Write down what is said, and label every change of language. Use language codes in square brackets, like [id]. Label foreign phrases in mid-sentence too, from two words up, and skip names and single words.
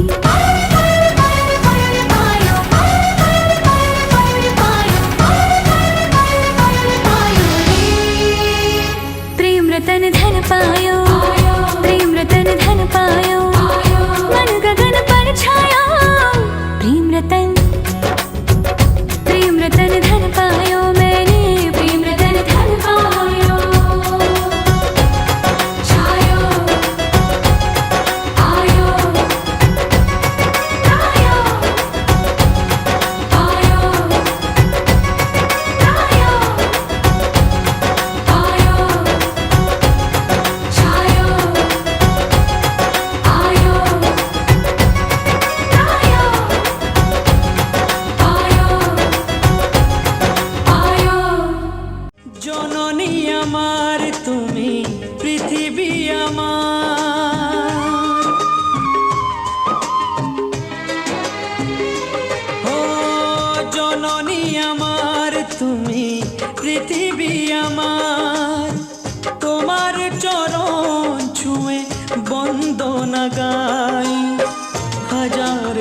[hi] प्रेम रतन धन पायो प्रेम रतन धन पायो मन गगन पर छाया प्रेम रतन धन पायो मैंने प्रेम रतन धन पायो। छायो आयो आयो आयो आयो आयो छायो आयो आयो आयो [bn] জননী আমার তুমি পৃথিবী আমার ও জননী আমার তুমি পৃথিবী আমার তোমার চরণ ছুঁয়ে বন্দনা গাই হাজার